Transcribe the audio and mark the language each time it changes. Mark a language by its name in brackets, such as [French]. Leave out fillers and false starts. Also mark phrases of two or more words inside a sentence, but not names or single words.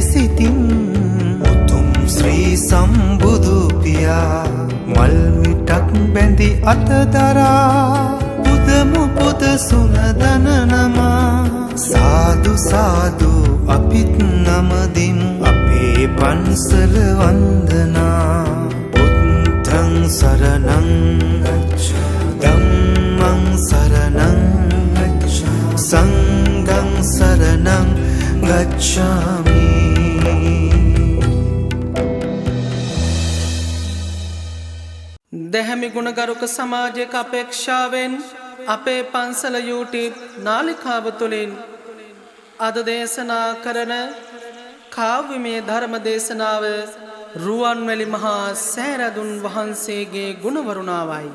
[Sinhala] සිතින් උතුම් ශ්‍රී සම්බුදු පියා මල් මිටක් බැඳි අතදරා පුදමු පුද සුනදන නමා සාදු සාදු අපිත් නමදිමු අපේ පන්සල වන්දනා [Pali] බුද්ධං සරණං ධම්මං සරණං සංඝං සරණං ගච්ඡාමි. [Sinhala] දැහැමි ගුණගරුක සමාජයක අපේක්ෂාවෙන් අපේ පන්සල YouTube නාලිකාව තුළින් අද දේශනා කරන කාව්‍යමය ධර්ම දේශනාව රුවන්වැලි මහා සෑරදුන් වහන්සේගේ ගුණවරුණාවයි.